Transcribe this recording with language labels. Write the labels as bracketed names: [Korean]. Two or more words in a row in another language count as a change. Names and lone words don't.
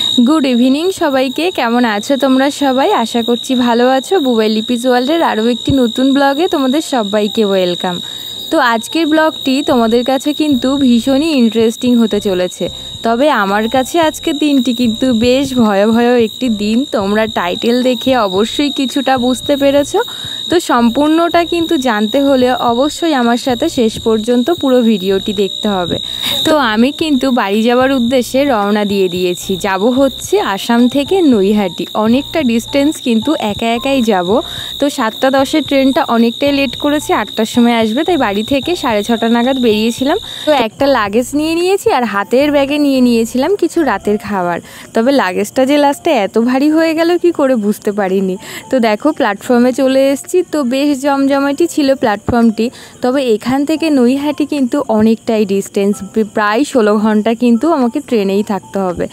[English] good evening [Bangla] সবাইকে কেমন আছো তোমরা সবাই আশা করছি ভালো আছো। বুবাই লিপিজ ওয়ার্ল্ডের আরো একটি নতুন ব্লগে তোমাদের সবাইকে ওয়েলকাম। তো আজকের ব্লগটি তোমাদের কাছে কিন্তু ভীষণই ইন্টারেস্টিং হতে চলেছে। তবে আমার কাছে আজকের দিনটি কিন্তু বেশ ভয়াবহ একটি দিন। তোমরা টাইটেল দেখে অবশ্যই কিছুটা বুঝতে পেরেছো। তো সম্পূর্ণটা কিন্তু জানতে হলে অবশ্যই আমার সাথে শেষ পর্যন্ত পুরো ভিডিওটি দেখতে হবে। তো আমি কিন্তু বাড়ি যাওয়ার উদ্দেশ্যে রওনা দিয়ে দিয়েছি। যাবো হচ্ছে আসাম থেকে নৈহাটি। অনেকটা ডিস্টেন্স কিন্তু একা একাই যাবো। তো 7:10 ট্রেনটা অনেকটাই লেট করেছে, 8টার সময় আসবে, তাই বাড়ি থেকে 6:30 নাগাদ বেরিয়েছিলাম। तो একটা লাগেজ নিয়ে নিয়েছি আর হাতের ব্যাগে নিয়ে নিয়েছিলাম কিছু রাতের খাবার। তবে লাগেজটা যে লাস্টে এত ভারী হয়ে গেল কি করে বুঝতে পারিনি। তো দেখো প্ল্যাটফর্মে চলে এসেছি। তো বেশ জমজমাটি ছিল প্ল্যাটফর্মটি। তবে এখান থেকে নৈহাটি কিন্তু অনেকটাই ডিস্টেন্স, প্রায় 16 ঘন্টা কিন্তু আমাকে ট্রেনেই থাকতে হবে।